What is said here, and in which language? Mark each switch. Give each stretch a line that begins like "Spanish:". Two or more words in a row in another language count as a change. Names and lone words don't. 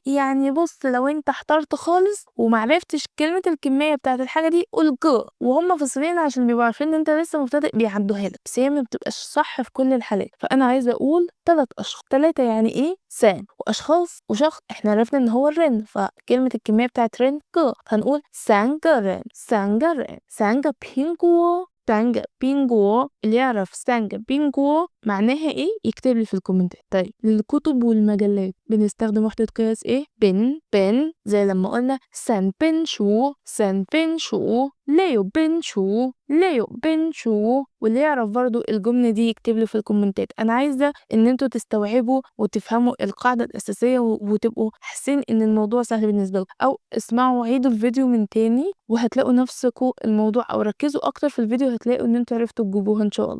Arabic: يعني بص لو انت احترت خالص ومعرفتش كلمه الكميه بتاعت الحاجه دي قول ج، وهم في الصينيين عشان بيبقوا عارفين ان انت لسه مبتدئ بيعدوها لك، بس هي ما بتبقاش صح في كل الحالات. فانا عايزه اقول 3 اشخاص. 3 يعني ايه سان، واشخاص وشخص احنا عرفنا ان هو الرن، فكلمه الكميه بتاعت رن ج، هنقول
Chinese: 3个人 3个人 3个苹果 3个苹果.
Arabic: اللي يعرف
Chinese: 3个苹果
Arabic: معناها ايه يكتب لي في الكومنتات. طيب للكتب والمجلات بنستخدم وحدة قياس ايه بن زي لما قلنا
Chinese: 3本书 3本书 6本书 6本书.
Arabic: واللي يعرف برضو الجملة دي يكتب لي في الكومنتات. انا عايزة ان انتوا تستوعبوا وتفهموا القاعدة الاساسية وتبقوا حاسين ان الموضوع سهل بالنسبة لكم، او اسمعوا عيدوا الفيديو من تاني وهتلاقوا نفسكم الموضوع، او ركزوا اكتر في الفيديو هتلاقوا ان انتوا عرفتوا تجيبوها ان شاء الله.